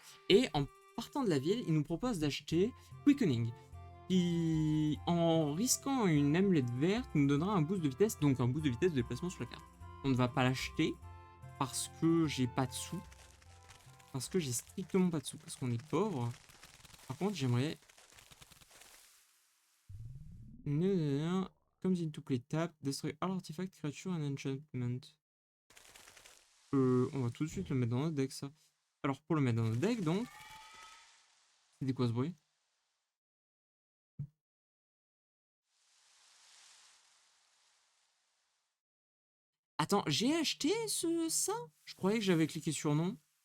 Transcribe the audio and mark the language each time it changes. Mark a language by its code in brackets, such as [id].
[fr] Et en partant de la ville, il nous propose d'acheter Quickening, qui, en risquant une amulette verte, nous donnera un boost de vitesse, donc un boost de vitesse de déplacement sur la carte. On ne va pas l'acheter parce que j'ai pas de sous. Parce que j'ai strictement pas de sous, parce qu'on est pauvre. Par contre, j'aimerais... [en] Comes into play tap, destroy all artifact, creature and enchantment. [fr] On va tout de suite le mettre dans notre deck, ça. Alors, pour le mettre dans notre deck, donc... C'était quoi ce bruit? Attends, j'ai acheté ça? Je croyais que j'avais cliqué sur non.